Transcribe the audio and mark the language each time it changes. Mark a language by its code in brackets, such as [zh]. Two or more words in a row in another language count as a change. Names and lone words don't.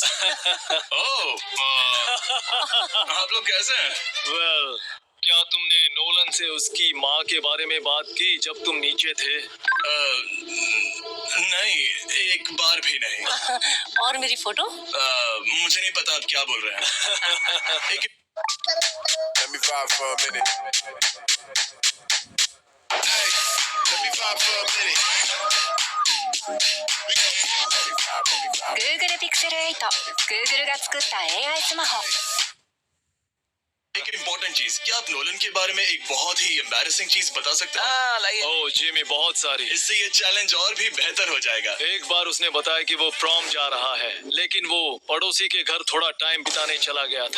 [hi] ओह, आप लोग कैसे हैं? वेल, क्या तुमने नोलन से उसकी माँ के बारे में बात की जब तुम नीचे थे? नहीं, एक बार भी नहीं। और मेरी फोटो? मुझे नहीं पता आप क्या बोल रहे हैं। एक [en] Let me vibe for a minute. Hey, let me vibe for a minute. [ja] Google Pixel 8 Google が作った AI スマホ [hi] एक इम्पोर्टेंट चीज, क्या आप नोलन के बारे में एक बहुत ही एम्बैरेसिंग चीज बता सकते हैं? हाँ, लाइए। ओह जिमी, बहुत सारी। इससे ये चैलेंज और भी बेहतर हो जाएगा। एक बार उसने बताया कि वो प्रॉम जा रहा है, लेकिन वो पड़ोसी के घर थोड़ा टाइम बिताने चला गया था।